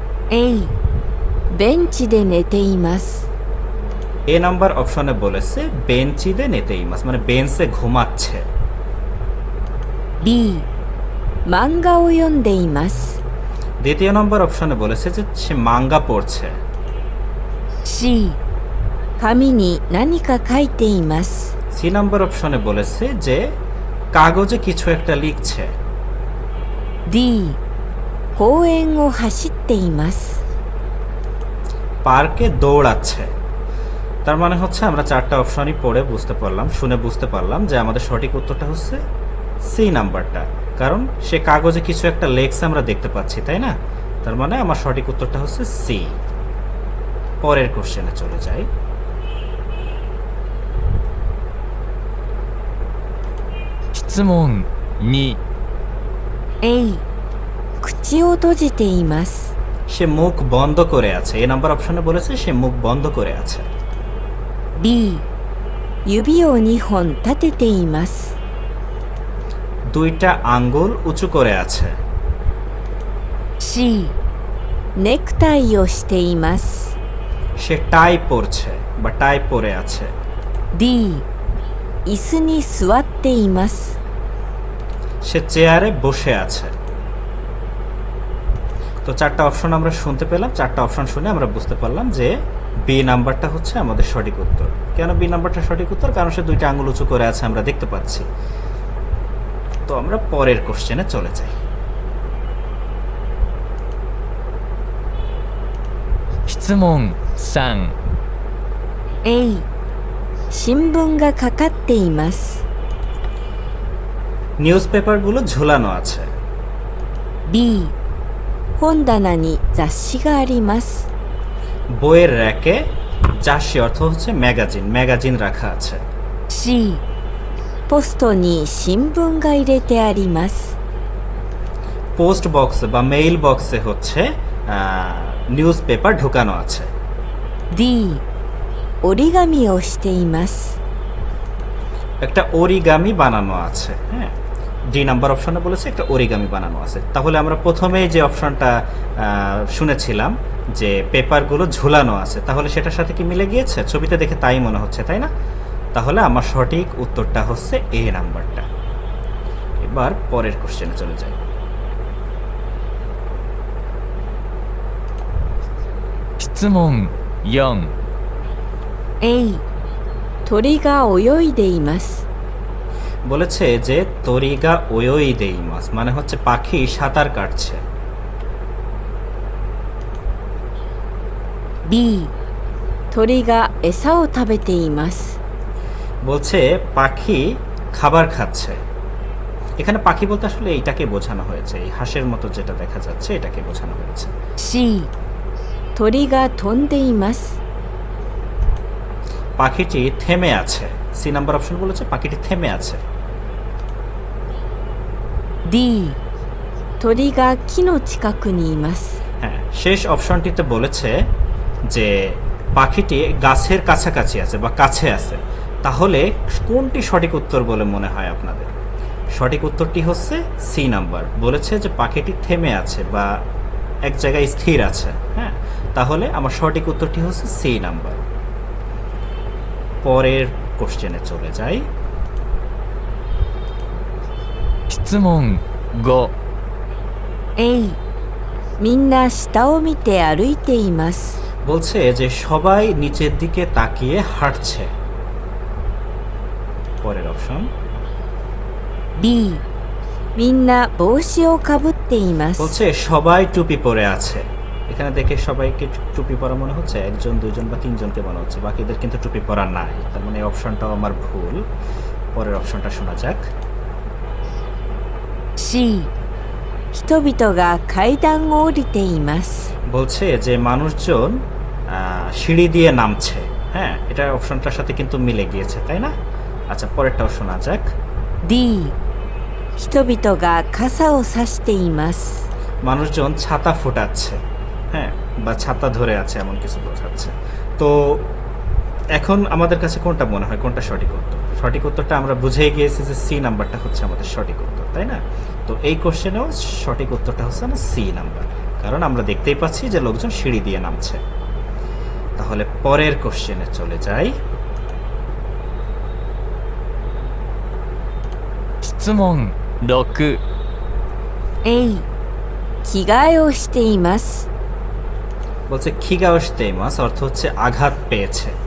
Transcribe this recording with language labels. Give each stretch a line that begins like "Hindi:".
Japanese: A、ベンチで寝ています。
Bangla: এ number অপশনে বলেছে
Japanese: বেঞ্চিদে নেতেই মাস,
Bangla: মানে বেঞ্চে ঘুমাচ্ছে।
Japanese: B、漫画を読んでいます。
Bangla: দ্বিতীয় নম্বর অপশনে বলেছে যে সে মাঙ্গা পড়ছে।
Japanese: C、紙に何か書いています。
Bangla: সি নাম্বার অপশনে বলেছে যে কাগজে কিছু একটা লিখছে।
Japanese: D、公園を走っています。
Bangla: পার্কে দৌড়াচ্ছে। তার মানে হচ্ছে আমরা 4টা অপশনই পড়ে বুঝতে পারলাম, শুনে বুঝতে পারলাম যে আমাদের সঠিক উত্তরটা হচ্ছে সি নাম্বারটা, কারণ সে কাগজে কিছু একটা লেখছে আমরা দেখতে পাচ্ছি, তাই না? তার মানে আমার সঠিক উত্তরটা হচ্ছে সি। পরের কোশ্চেনে চলে যাই।
Japanese: 質問2、 A、口を閉じています。
Bangla: সে মুখ বন্ধ করে আছে। এ নাম্বার অপশনে বলেছে সে মুখ বন্ধ করে আছে।
Japanese: B 指を2本立てています
Bangla: দুইটা আঙ্গুল উঁচু করে আছে।
Japanese: C ネクタイをしています
Bangla: সে টাই পরছে বা টাই পরে আছে।
Japanese: D 椅子に座っています
Bangla: সে চেয়ারে বসে আছে। তো চারটা অপশন আমরা শুনতে পেলাম। চারটা অপশন শুনে আমরা বুঝতে পারলাম যে বি নাম্বারটা হচ্ছে আমাদের সঠিক উত্তর। কেন বি নাম্বারটা সঠিক উত্তর? কারণ সে দুইটা আঙ্গুল উঁচু করে আছে, আমরা দেখতে পাচ্ছি। তো আমরা পরের কোশ্চেনে চলে যাই।
Japanese: 質問3 A 新聞がかかっています
Bangla: নিউজ পেপারগুলো ঝুলানো আছে।
Japanese: B 本棚に雑誌があります
Bangla: বইয়ের র্যাকে জাসি অর্থ হচ্ছে ম্যাগাজিন, ম্যাগাজিন রাখা আছে।
Japanese: C ポストに新聞が入れてあります
Bangla: পোস্ট বক্সে বা মেইল বক্সে হচ্ছে নিউজ পেপার ঢুকানো আছে।
Japanese: D 折り紙をしています
Bangla: একটা অরিগামি বানানো আছে। হ্যাঁ, ডি নাম্বার অপশনে বলেছে একটা অরিগামি বানানো আছে। তাহলে আমরা প্রথমেই যে অপশনটা শুনেছিলাম যে পেপারগুলো ঝুলানো আছে, তাহলে সেটার সাথে কি মিলে গিয়েছে? ছবিতে দেখে তাই মনে হচ্ছে, তাই না? তাহলে আমার সঠিক উত্তরটা হচ্ছে এ নাম্বারটা। এবার পরের কোশ্চেনে চলে যাই।
Japanese: 質問4 A 鳥が泳いでいます
Bangla: বলেছে যে
Japanese: তরিগা ওয়ই দেই মাস,
Bangla: মানে হচ্ছে পাখি সাঁতার কাটছে।
Japanese: B 鳥が餌を食べています
Bangla: বলছে পাখি খাবার খাচ্ছে। এখানে পাখি বলতে আসলে এইটাকে বোঝানো হয়েছে, এই হাঁসের মতো যেটা দেখা যাচ্ছে এটাকে বোঝানো হয়েছে।
Japanese: C 鳥が飛んでいます
Bangla: পাখিটি থেমে আছে। সি নাম্বার অপশন বলেছে পাখিটি থেমে আছে।
Japanese: D 鳥が木の近くにいます
Bangla: হ্যাঁ, শেষ অপশনটিতে বলেছে যে পাখিটি গাছের কাছাকাছি আছে বা কাছে আছে। তাহলে কোনটি সঠিক উত্তর বলে মনে হয় আপনাদের? সঠিক উত্তরটি হচ্ছে সি নাম্বার। বলেছে যে পাখিটি থেমে আছে বা এক জায়গায় স্থির আছে। হ্যাঁ, তাহলে আমার সঠিক উত্তরটি হচ্ছে সি নাম্বার। পরের কোশ্চেনে চলে যাই।
Japanese: 質問5 A みんな下を見て歩いています
Bangla: বলছে যে সবাই নিচের দিকে তাকিয়ে হাঁটছে। পরের অপশন
Japanese: B みんな帽子をかぶっています
Bangla: বলছে সবাই টুপি পরে আছে। এখানে দেখে সবাইকে টুপি পরা মনে হচ্ছে, একজন দুইজন বা তিনজনকে মনে হচ্ছে, বাকিদের কিন্তু টুপি পরা নাই। তার মানে এই অপশনটাও আমার ভুল। পরের অপশনটা শোনা যাক।
Japanese: C 人々が階段を降りています
Bangla: বলছে যে মানুষজন সিঁড়ি দিয়ে নামছে। হ্যাঁ, এটা অপশনটার সাথে কিন্তু মিলে গিয়েছে, তাই না? আচ্ছা, পরেরটাও শোনা যাক।
Japanese: D 人々が傘を差しています
Bangla: মানুষজন ছাতা ফোটাচ্ছে। হ্যাঁ, বা ছাতা ধরে আছে এমন কিছু বোঝাচ্ছে। তো এখন আমাদের কাছে কোনটা মনে হয়, কোনটা সঠিক উত্তর? সঠিক উত্তরটা আমরা বুঝেই গিয়েছি যে সি নাম্বারটা হচ্ছে আমাদের সঠিক উত্তর, তাই না? তো এই কোশ্চেনেও সঠিক উত্তরটা হচ্ছে না সি নাম্বার, কারণ আমরা দেখতেই পাচ্ছি যে লোকজন সিঁড়ি দিয়ে নামছে। তাহলে পরের কোশ্চেনে চলে যাই।
Japanese: 質問6 A 着替えをしています
Bangla: বলছে
Japanese: খিগাওশতে মাস,
Bangla: অর্থ হচ্ছে আঘাত পেয়েছে।